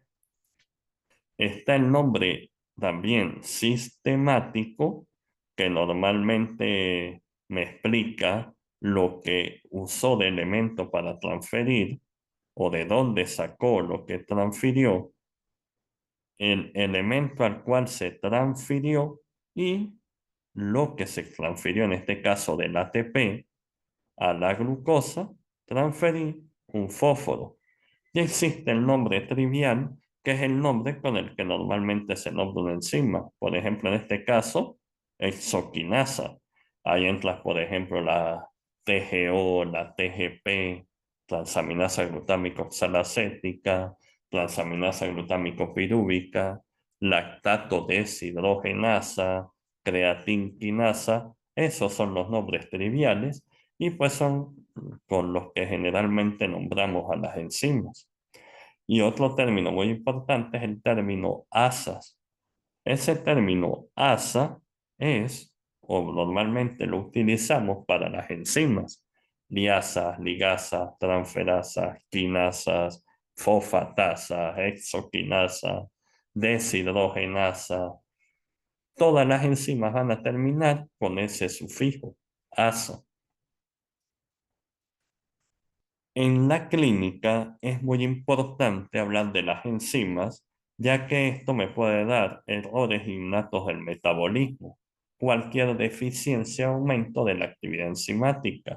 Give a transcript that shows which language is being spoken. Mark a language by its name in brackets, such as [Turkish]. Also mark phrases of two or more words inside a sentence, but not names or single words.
[Spanish] Está el nombre también sistemático, que normalmente me explica lo que usó de elemento para transferir o de dónde sacó lo que transfirió, el elemento al cual se transfirió y lo que se transfirió, en este caso del ATP a la glucosa, transferí un fósforo. Y existe el nombre trivial, que es el nombre con el que normalmente se nombra una enzima. Por ejemplo, en este caso, hexoquinasa. Ahí entras, por ejemplo, la TGO, la TGP, transaminasa glutámico oxalacética, transaminasa glutámico pirúvica, lactato deshidrogenasa, creatinquinasa. Esos son los nombres triviales y pues son con los que generalmente nombramos a las enzimas. Y otro término muy importante es el término asas. Ese término asa es, o normalmente lo utilizamos para las enzimas, liasas, ligasas, transferasas, quinasas, fosfatasas, hexoquinasas, deshidrogenasa. Todas las enzimas van a terminar con ese sufijo, asa. En la clínica es muy importante hablar de las enzimas, ya que esto me puede dar errores innatos del metabolismo, cualquier deficiencia o aumento de la actividad enzimática.